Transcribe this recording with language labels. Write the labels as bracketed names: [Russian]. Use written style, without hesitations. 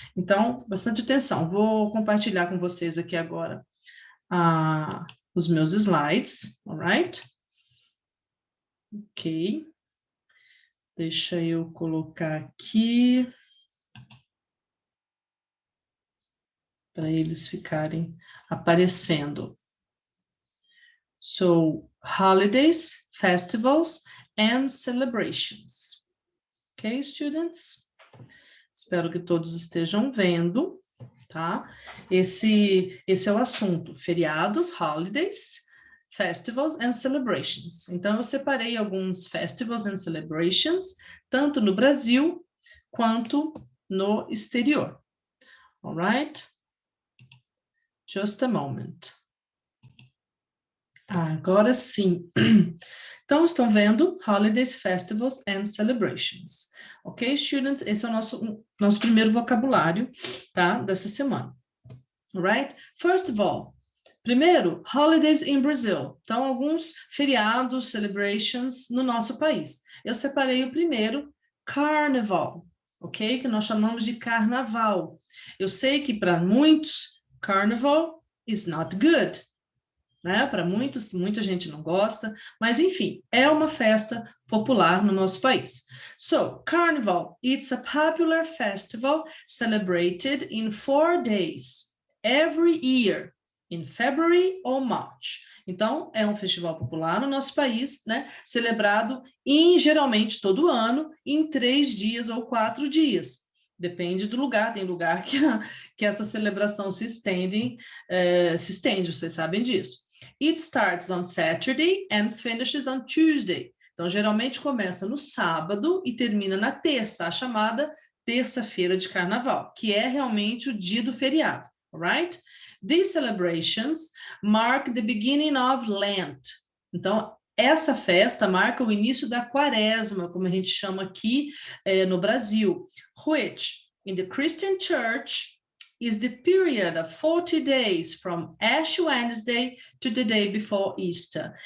[Portuguese] Então, bastante atenção. Vou compartilhar com vocês aqui agora os meus slides, alright? Ok. Deixa eu colocar aqui para eles ficarem aparecendo. [English] So, holidays, festivals, and celebrations. Ok, students? [Portuguese] Espero que todos estejam vendo, tá? Esse é o assunto, feriados, [English] holidays, festivals and celebrations. [Portuguese] Então, eu separei alguns [English] festivals and celebrations, [Portuguese] tanto no Brasil quanto no exterior. [English] All right? Just a moment. [Portuguese] Agora sim. Então, estão vendo? [English] Holidays, festivals and celebrations. Ok, students? [Portuguese] Esse é o nosso primeiro vocabulário, tá? Dessa semana. Alright? [English] First of all, [Portuguese] primeiro, [English] holidays in Brazil. [Portuguese] Então, alguns feriados, celebrations no nosso país. Eu separei o primeiro, Carnival, ok? Que nós chamamos de carnaval. Eu sei que para muitos, [English] Carnival is not good. [Portuguese] Né? Para muitos, muita gente não gosta, mas enfim, é uma festa popular no nosso país. [English] So, Carnival, it's a popular festival celebrated in 4 days, every year, in February or March. [Portuguese] Então, é um festival popular no nosso país, né? Celebrado geralmente todo ano, em 3 dias ou 4 dias. Depende do lugar, tem lugar que essa celebração se estende, vocês sabem disso. [English] It starts on Saturday and finishes on Tuesday. [Portuguese] Então, geralmente começa no sábado e termina na terça, a chamada terça-feira de carnaval, que é realmente o dia do feriado, alright? [English] These celebrations mark the beginning of Lent. [Portuguese] Então, essa festa marca o início da quaresma, como a gente chama aqui no Brasil, [English] which, in the Christian Church, is the period of 40 days from Ash Wednesday to the day before Easter.